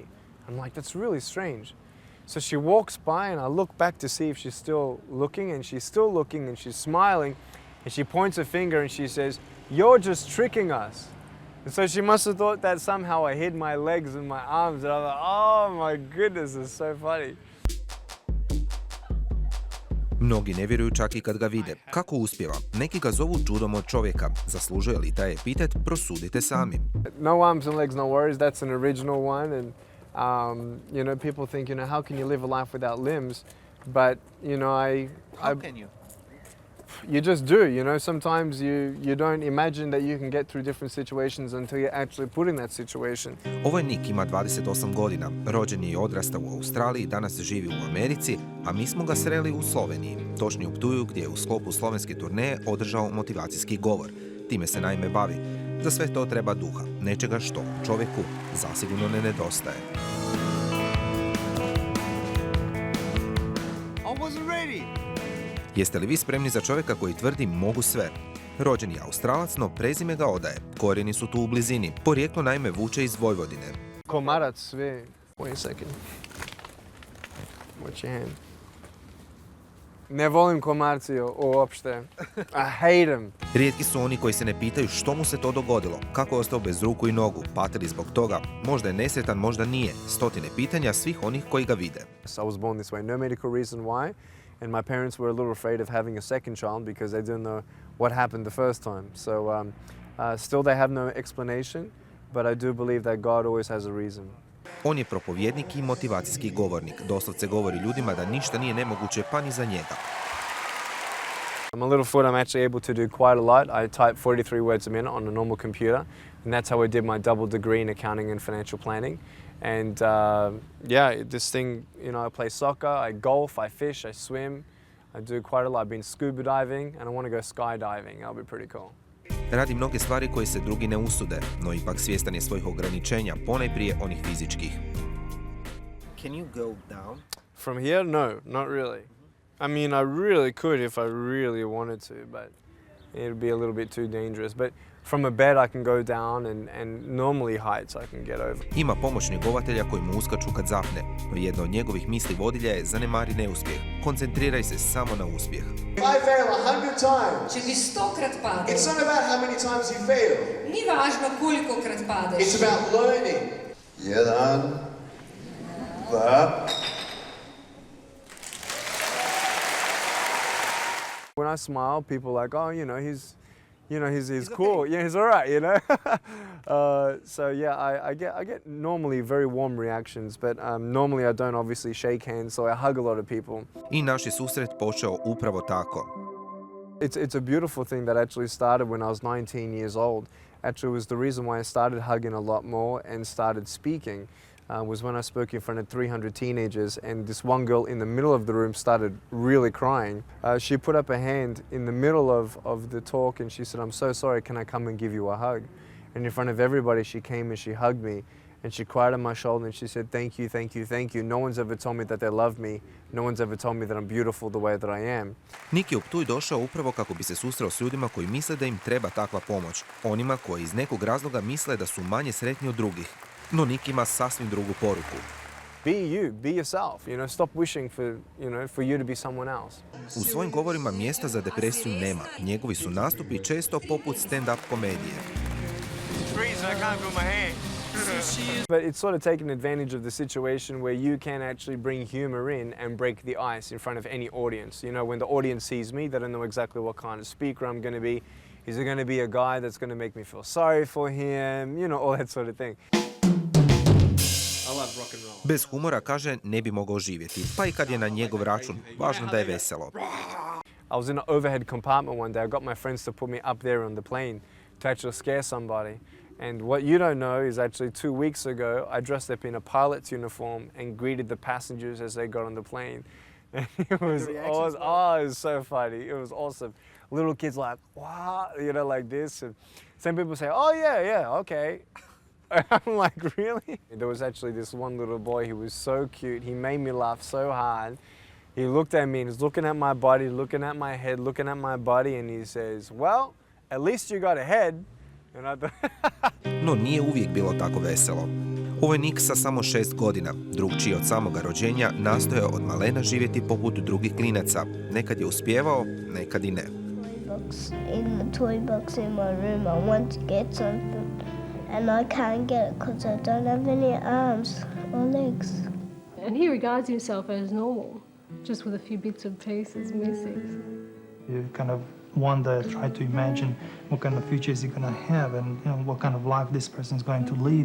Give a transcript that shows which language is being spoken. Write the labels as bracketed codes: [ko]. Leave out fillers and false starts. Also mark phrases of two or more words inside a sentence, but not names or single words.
[en] I'm like, that's really strange. So she walks by and I look back to see if she's still looking, and she's still looking and she's smiling, and she points a finger and she says, "You're just tricking us." And so she must have thought that somehow I hid my legs and my arms, and I'm like, oh my goodness, it's so funny. [hr] Mnogi ne vjeruju čak i kad ga vide. Kako uspijeva? Neki ga zovu čudom od čovjeka. Zaslužuje li taj epitet? Prosudite sami. [en] No arms and legs, no worries. That's an original one. And, you know, people think, you know, how can you live a life without limbs? But, you know, How can you? You just do, you know. Sometimes you don't imagine that you can get through different situations until you're actually put in that situation. [hr] Ovo je Nick, ima 28 godina. Rođen je i odrastao u Australiji, danas živi u Americi, a mi smo ga sreli u Sloveniji. Točnije u Ptuju, gdje je u sklopu slovenske turneje održao motivacijski govor. Time se naime bavi. Za sve to treba duha, nečega što čovjeku zasigurno ne nedostaje. Jeste li vi spremni za čovjeka koji tvrdi mogu sve? Rođen je Australac, no prezime ga odaje. Korijeni su tu u blizini. Porijeklo naime vuče iz Vojvodine. Komarac sve. [en] Wait a second. Watch your hand. [sr] Ne volim komarci uopšte. [en] I hate them. [hr] Rijetki su oni koji se ne pitaju što mu se to dogodilo, kako je ostao bez ruku i nogu, patili zbog toga, možda je nesretan, možda nije. Stotine pitanja svih onih koji ga vide. [en] I was born this way, no medical reason why. And my parents were a little afraid of having a second child because they didn't know what happened the first time. So still they have no explanation, but I do believe that God always has a reason. [hr] On je propovjednik i motivacijski govornik. Doslovce govori ljudima da ništa nije nemoguće pa ni za njega. [en] On my little foot I'm actually able to do quite a lot. I type 43 words a minute on a normal computer, and that's how I did my double degree in accounting and financial planning. And yeah, this thing, you know, I play soccer, I golf, I fish, I swim. I do quite a lot. I've been scuba diving and I want to go skydiving. That'll be pretty cool. [hr] Radi mnoge stvari koje se drugi ne usude, no ipak svjestan je svojih ograničenja, ponajprije onih fizičkih. [en] Can you go down? From here? No, not really. I mean, I really could if I really wanted to, but it'd be a little bit too dangerous. But from a bed I can go down and normally heights I can get over. [hr] Ima pomoć njegovatelja koji mu uskaču kad zapne, no jedna od njegovih misli vodilja je zanemari neuspjeh. Koncentriraj se samo na uspjeh. [en] If I fail 100 times, [sl] Če bi 100-krat padel, [en] it's not about how many times you fail. [sl] ni važno kolikokrat padeš. [en] It's about learning. 1, 2. When I smile, people are like, oh, he's cool. Yeah, he's all right, you know. So yeah, I get normally very warm reactions, but normally I don't obviously shake hands, so I hug a lot of people. [hr] I naš je susret počeo upravo tako. [en] It's a beautiful thing that actually started when I was 19 years old. Actually, it was the reason why I started hugging a lot more and started speaking. Was when I spoke in front of 300 teenagers, and this one girl in the middle of the room started really crying. She put up a hand in the middle of the talk and she said, "I'm so sorry, can I come and give you a hug?" And in front of everybody she came and she hugged me and she cried on my shoulder and she said, "Thank you, thank you, thank you. No one's ever told me that they love me. No one's ever told me that I'm beautiful the way that I am." [hr] Nick je u Ptuj došao upravo kako bi se susreo s ljudima koji misle da im treba takva pomoć. Onima koji iz nekog razloga misle da su manje sretni od drugih. No Nick ima sasvim drugu poruku. [en] Be you, be yourself, you know, stop wishing for you to be someone else. [hr] U svojim govorima mjesta za depresiju nema. Njegovi su nastupi često poput stand-up komedije. [en] But it's sort of taking advantage of the situation where you can actually bring humor in and break the ice in front of any audience. You know, when the audience sees me, they don't know exactly what kind of speaker I'm going to be. Is it going to be a guy that's going to make me feel sorry for him? You know, all that sort of thing. [hr] Bez humora, kaže, ne bi mogao živjeti, pa i kad je na njegov račun, važno da je veselo. [en] I was in an overhead compartment one day. I got my friends to put me up there on the plane to actually scare somebody. And what you don't know is actually 2 weeks ago, I dressed up in a pilot's uniform and greeted the passengers as they got on the plane. And it was so funny. It was awesome. Little kids like, wow, you know, like this. And some people say, oh yeah, okay. I'm like, really? There was actually this one little boy, he was so cute. He made me laugh so hard. He looked at me and he's looking at my body, looking at my head, looking at my body, and he says, well, at least you got a head. And I thought, [hr] No nije uvijek bilo tako veselo. Ovo je Nick sa samo 6 godina, drugčiji od samoga rođenja, nastojao od malena živjeti poput drugih klinaca. Nekad je uspijevao, nekad i ne. [en] In the toy box in my room, I want to get something, and I can't get it because I don't have any arms or legs. And he regards himself as normal, just with a few bits and pieces missing. You kind of wonder, try to imagine what kind of future is he going to have, and what kind of life this person is going to lead.